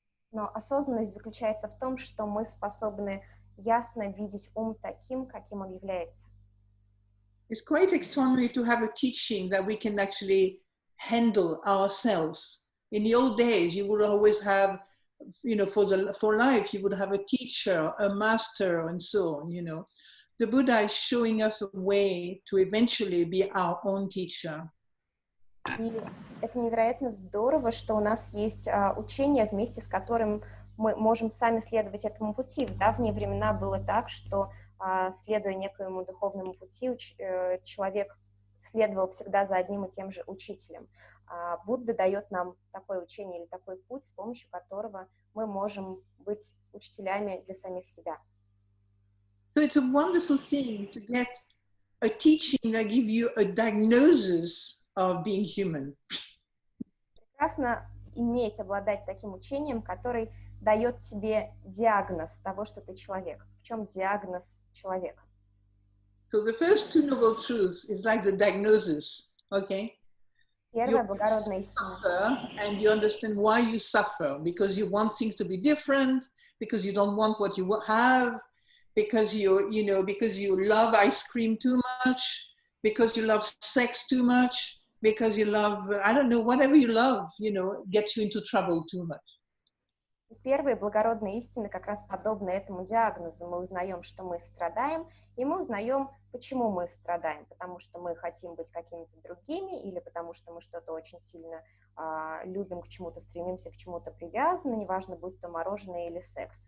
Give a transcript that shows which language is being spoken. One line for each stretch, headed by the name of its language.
Russian: Но осознанность заключается в том, что мы способны ясно видеть ум таким, каким он является.
English: It's quite extraordinary to have a teaching that we can actually handle ourselves. In the old days, you would always have, you know, for life, you would have a teacher, a master, and so on, you know. The Buddha is showing us a way to eventually be our own teacher.
Russian: И это невероятно здорово, что у нас есть учение, вместе с которым мы можем сами следовать этому пути. В давние времена было так, что, следуя некоему духовному пути, человек следовал всегда за одним и тем же учителем. Будда дает нам такое учение или такой путь, с помощью которого мы можем быть учителями для самих себя.
English: So it's a wonderful thing to get a teaching that gives you a diagnosis of being human.
Russian: Прекрасно обладать таким учением, который дает тебе диагноз того, что ты человек. В чем диагноз человека?
English: So the first two noble truths is like the diagnosis, okay?
Russian: Первая благородная истина.
English: Suffer, and you understand why you suffer, because you want things to be different, because you don't want what you have, because because you love ice cream too much, because you love sex too much, because you love, I don't know, whatever you love, gets you into trouble too much.
Russian: Первые благородные истины как раз подобны этому диагнозу. Мы узнаем, что мы страдаем, и мы узнаем, почему мы страдаем. Потому что мы хотим быть какими-то другими, или потому что мы что-то очень сильно любим, к чему-то стремимся, к чему-то привязаны, неважно, будь то мороженое или секс.